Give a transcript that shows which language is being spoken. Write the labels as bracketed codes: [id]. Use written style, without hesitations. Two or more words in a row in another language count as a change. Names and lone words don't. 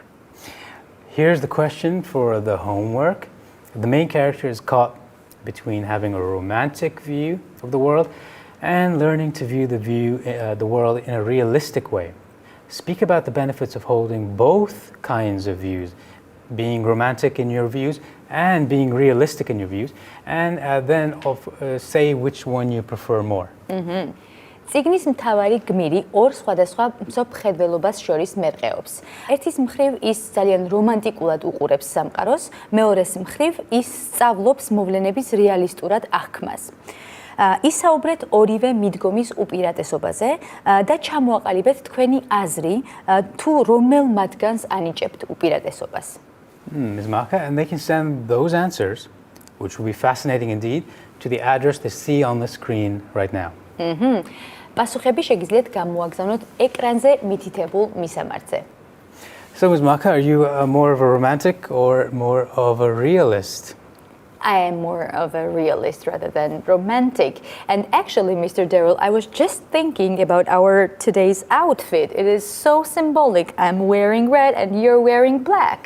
[en] Here's the question for the homework. The main character is caught between having a romantic view of the world and learning to view the world in a realistic way. Speak about the benefits of holding both kinds of views, being romantic in your views and being realistic in your views, and then say which one you prefer more. [ka] წიგნის მთავარი გმირი ორ სხვადასხვა მსოფლმხედველობას შორის მერყეობს. ერთის მხრივ ის ძალიან რომანტიკულად უყურებს სამყაროს, მეორეს მხრივ ის სწავლობს მოვლენების რეალისტურად აღქმას. ისაუბრეთ ორივე მიდგომის უპირატესობაზე და ჩამოაყალიბეთ თქვენი აზრი, თუ რომელ მათგანს ანიჭებთ უპირატესობას. [en] Ms. Maka, and they can send those answers, which will be fascinating indeed, to the address they see on the screen right now. [ka] პასუხები შეგიძლიათ გამოაგზავნოთ ეკრანზე მითითებულ მისამართზე. [en] So, Ms. Maka, are you more of a romantic or more of a realist? I am more of a realist rather than romantic. And actually, Mr. Daryl, I was just thinking about our today's outfit. It is so symbolic. I'm wearing red and you're wearing black.